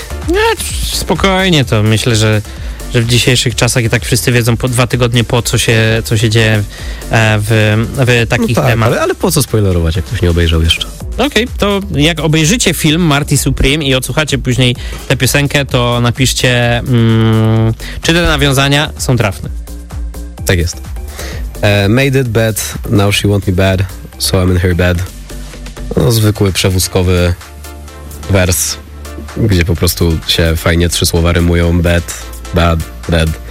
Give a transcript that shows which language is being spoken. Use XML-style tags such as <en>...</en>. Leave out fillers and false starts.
<pl>Nie, spokojnie to. Myślę, że że w dzisiejszych czasach i tak wszyscy wiedzą po dwa tygodnie po co się dzieje w takich tematach. Ale po co spoilerować, jak ktoś nie obejrzał jeszcze? Okej, to jak obejrzycie film Marty Supreme i odsłuchacie później tę piosenkę, to napiszcie, czy te nawiązania są trafne. Tak jest.</pl> <en>Made it bad, now she want me bad, so I'm in her bed.</en> <pl>No, zwykły, przewózkowy wers, gdzie po prostu się fajnie trzy słowa rymują.</pl> <en>Bad, bad, bad.</en>